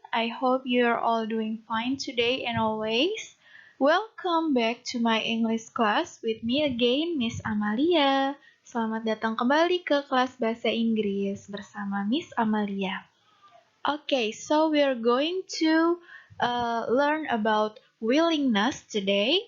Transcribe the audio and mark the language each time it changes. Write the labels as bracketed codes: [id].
[en] I hope you're all doing fine today and always. Welcome back to my English class with me again, Miss Amalia. [id] Selamat datang kembali ke kelas bahasa Inggris bersama Miss Amalia. [en] Okay, so we're going to learn about willingness today.